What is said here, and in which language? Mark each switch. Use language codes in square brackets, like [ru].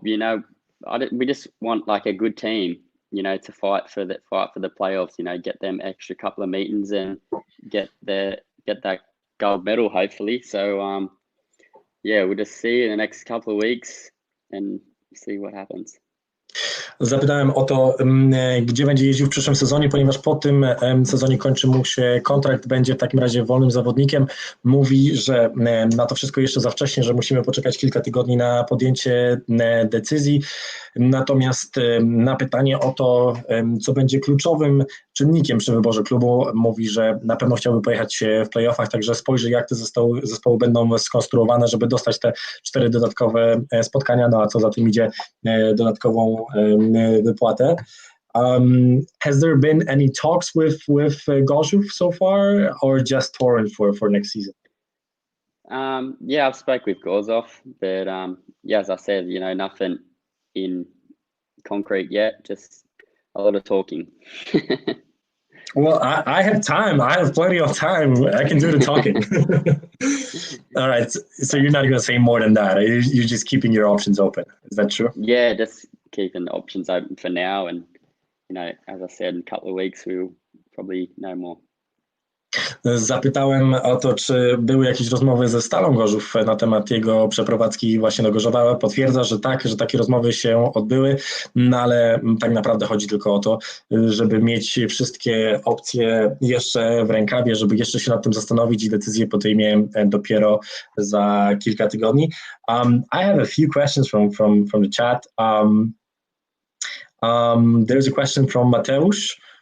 [en] You know, we just want like a good team. You know, to fight for the playoffs. You know, get them extra couple of meetings and get that gold medal hopefully. So yeah, we'll just see in the next couple of weeks and see what happens. [pl] Zapytałem o to, gdzie będzie jeździł w przyszłym sezonie, ponieważ po tym sezonie kończy mu się kontrakt, będzie w takim razie wolnym zawodnikiem. Mówi, że na to wszystko jeszcze za wcześnie, że musimy poczekać kilka tygodni na podjęcie decyzji. Natomiast na pytanie o to, co będzie kluczowym czynnikiem przy wyborze klubu, mówi, że na pewno chciałby pojechać w playoffach, także spojrzy, jak te zespoły będą skonstruowane, żeby dostać te 4 dodatkowe spotkania, no a co za tym idzie, dodatkową wypłatę. [en] Has there been any talks with Gorzów so far, or just Toruń for next season? Yeah, I've spoke with Gorzów, but yeah, as I said, you know, nothing in concrete yet, just a lot of talking. Well, I have time. I have plenty of time. I can do the talking. All right. So you're not going to say more than that. You're just keeping your options open. Is that true? Yeah, just keeping the options open for now. And, you know, as I said, in a couple of weeks, we'll probably know more. [pl] Zapytałem o to, czy były jakieś rozmowy ze Stalą Gorzów na temat jego przeprowadzki właśnie do Gorzowa. Potwierdza, że tak, że takie rozmowy się odbyły, no ale tak naprawdę chodzi tylko o to, żeby mieć wszystkie opcje jeszcze w rękawie, żeby jeszcze się nad tym zastanowić i decyzję podejmie dopiero za kilka tygodni. [en] I have a few questions from the chat. There's a question from Mateusz.